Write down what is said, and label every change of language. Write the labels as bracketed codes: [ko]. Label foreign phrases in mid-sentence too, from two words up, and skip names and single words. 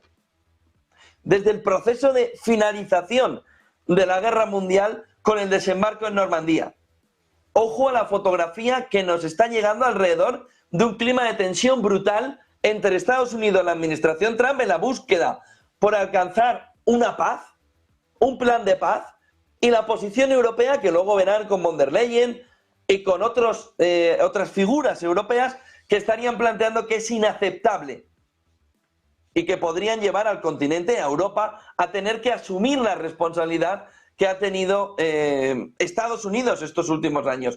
[es] Desde el proceso de finalización de la Guerra Mundial con el desembarco en Normandía. Ojo a la fotografía que nos está llegando alrededor de un clima de tensión brutal entre Estados Unidos y la administración Trump en la búsqueda por alcanzar una paz, un plan de paz, y la posición europea que luego verán con von der Leyen y con otras figuras europeas que estarían planteando que es inaceptable y que podrían llevar al continente, a Europa, a tener que asumir la responsabilidad que ha tenido Estados Unidos estos últimos años.